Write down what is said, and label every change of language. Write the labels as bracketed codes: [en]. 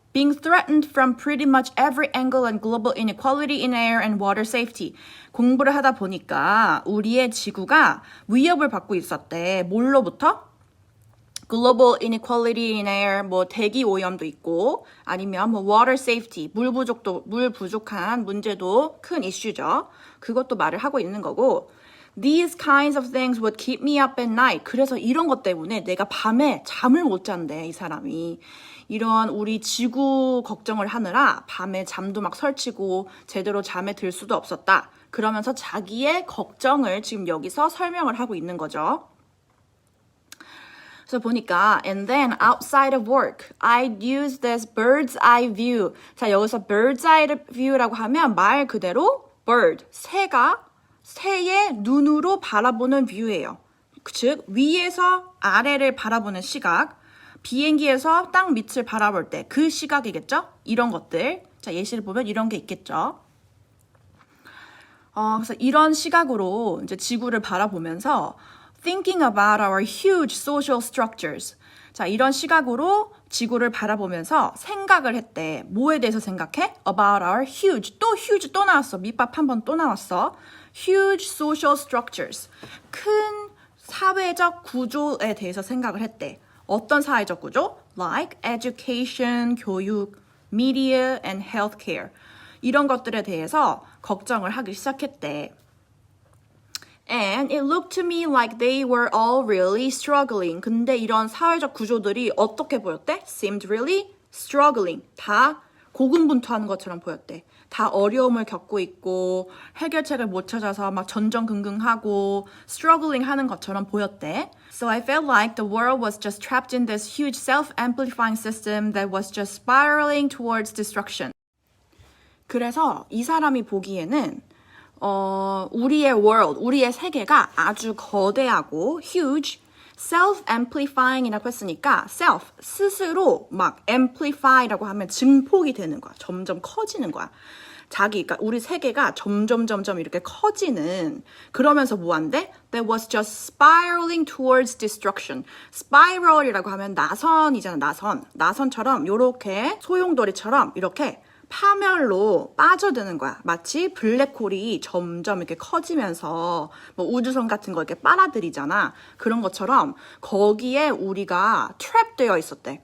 [en] Being threatened from pretty much every angle and global inequality in air and water safety. [ko] 공부를 하다 보니까 우리의 지구가 위협을 받고 있었대. 뭘로부터? [en] Global inequality in air, [ko] 뭐 대기 오염도 있고 아니면 뭐 [en] water safety, [ko] 물 부족한 문제도 큰 이슈죠. 그것도 말을 하고 있는 거고 [en] These kinds of things would keep me up at night. [ko] 그래서 이런 것 때문에 내가 밤에 잠을 못 잔대, 이 사람이. 이런 우리 지구 걱정을 하느라 밤에 잠도 막 설치고 제대로 잠에 들 수도 없었다. 그러면서 자기의 걱정을 지금 여기서 설명을 하고 있는 거죠. 그래서 보니까 [en] and then outside of work, I'd use this bird's eye view. [ko] 자, 여기서 bird's eye view라고 하면 말 그대로 bird, 새의 눈으로 바라보는 뷰예요. 즉 위에서 아래를 바라보는 시각, 비행기에서 땅 밑을 바라볼 때 그 시각이겠죠? 이런 것들. 자, 예시를 보면 이런 게 있겠죠. 그래서 이런 시각으로 이제 지구를 바라보면서 [en] thinking about our huge social structures. [ko] 자, 이런 시각으로 지구를 바라보면서 생각을 했대. 뭐에 대해서 생각해? [en] About our huge. [ko] 또 huge 또 나왔어. 밑밥 한 번 또 나왔어. [en] Huge social structures. [ko] 큰 사회적 구조에 대해서 생각을 했대. 어떤 사회적 구조? [en] Like education, 교육, media, and healthcare. [ko] 이런 것들에 대해서 걱정을 하기 시작했대. [en] And it looked to me like they were all really struggling. [ko] 근데 이런 사회적 구조들이 어떻게 보였대? [en] Seemed really struggling. [ko] 다 고군분투하는 것처럼 보였대. 다 어려움을 겪고 있고 해결책을 못 찾아서 막 전전긍긍하고 struggling 하는 것처럼 보였대. [en] So I felt like the world was just trapped in this huge self-amplifying system that was just spiraling towards destruction. [ko] 그래서 이 사람이 보기에는 우리의 world, 우리의 세계가 아주 거대하고 huge, self-amplifying이라고 했으니까 self, 스스로 막 amplify라고 하면 증폭이 되는 거야. 점점 커지는 거야. 그러니까 우리 세계가 점점 이렇게 커지는 그러면서 뭐 한대? [en] That was just spiraling towards destruction. [ko] spiral이라고 하면 나선이잖아, 나선처럼 요렇게 소용돌이처럼 이렇게 파멸로 빠져드는 거야. 마치 블랙홀이 점점 이렇게 커지면서 뭐 우주선 같은 거 이렇게 빨아들이잖아. 그런 것처럼 거기에 우리가 트랩되어 있었대.